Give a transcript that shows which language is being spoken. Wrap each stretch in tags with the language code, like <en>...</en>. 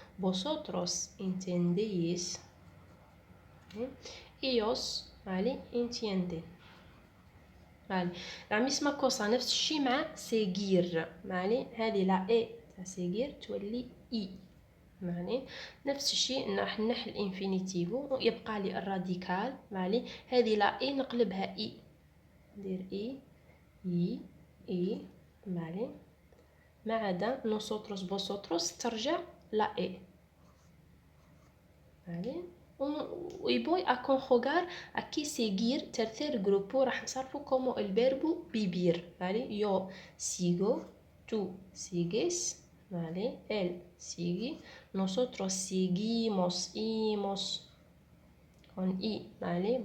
<es>Vosotros entendéis, ¿vale? Ellos, ¿vale? Entienden. ¿vale? La misma cosa</es> <ar>نفس الشيء</ar> <es>مع seguir. ¿vale?</es> <ar>هذه لا اي seguir تولي اي. يعني نفس الشيء راح نحل الانفينيتيفو يبقى لي الراديكال. يعني هذه لا اي نقلبها اي ندير اي اي اي. يعني ما عدا نوسوتروس بوسوتروس ترجع لا اي. يعني</ar> <es>y voy a conjugar aquí seguir tercer grupo</es> <ar>راح نصرفو</ar> <es>como el verbo vivir.</es> <ar>يعني</ar> <es>yo sigo, tú sigues, ¿vale? Él sigue, nosotros seguimos, imos con i, ¿vale?</es>